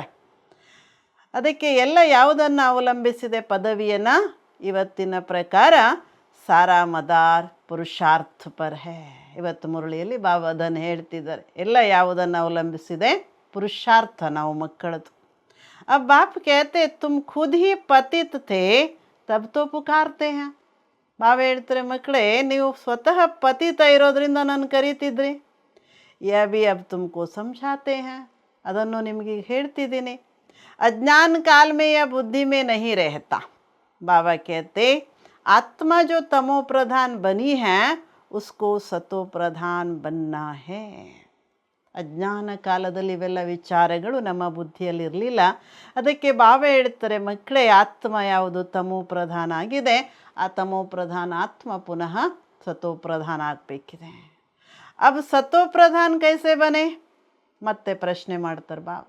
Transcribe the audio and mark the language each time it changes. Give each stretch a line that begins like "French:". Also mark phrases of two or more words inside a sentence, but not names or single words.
Kannada: ಅದಕ್ಕೆ ಎಲ್ಲ ಯಾವುದನ್ನು ಅವಲಂಬಿಸಿದೆ ಪದವಿಯನ್ನು? ಇವತ್ತಿನ ಪ್ರಕಾರ
Hindi: सारा मदार पुरुषार्थ पर है.
Kannada: ಇವತ್ತು ಮುರಳಿಯಲ್ಲಿ ಬಾಬಾ ಅದನ್ನು ಹೇಳ್ತಿದ್ದಾರೆ. ಎಲ್ಲ ಯಾವುದನ್ನು ಅವಲಂಬಿಸಿದೆ? ಪುರುಷಾರ್ಥ ನಾವು ಮಕ್ಕಳದು.
Hindi: अब बाप कहते तुम खुद ही पतित थे तब तो पुकारते हैं.
Kannada: ಬಾಬಾ ಹೇಳ್ತಾರೆ ಮಕ್ಕಳೇ, ನೀವು ಸ್ವತಃ ಪತಿತ ಇರೋದ್ರಿಂದ ನಾನು ಕರೀತಿದ್ರಿ.
Hindi: ये भी अब तुमको समझाते हैं,
Kannada: ಅದನ್ನು ನಿಮಗೆ ಹೇಳ್ತಿದ್ದೀನಿ.
Hindi: अज्ञान काल में या बुद्धि में नहीं रहता. बाबा कहते आत्मा जो तमो प्रधान बनी है उसको सतो प्रधान बनना है.
Kannada: ಅಜ್ಞಾನ ಕಾಲದಲ್ಲಿ ಇವೆಲ್ಲ ವಿಚಾರಗಳು ನಮ್ಮ ಬುದ್ಧಿಯಲ್ಲಿ ಇರಲಿಲ್ಲ. ಅದಕ್ಕೆ ಬಾಬಾ ಹೇಳ್ತಾರೆ ಮಕ್ಕಳೇ, ಆತ್ಮ ಯಾವುದು ತಮೋ ಪ್ರಧಾನ ಆಗಿದೆ, ಆ ತಮೋ ಪ್ರಧಾನ ಆತ್ಮ ಪುನಃ ಸತೋ ಪ್ರಧಾನ ಆಗಬೇಕಿದೆ.
Hindi: अब सतो प्रधान कैसे बने?
Kannada: ಮತ್ತೆ ಪ್ರಶ್ನೆ ಮಾಡ್ತಾರೆ
Hindi: ಬಾಬಾ.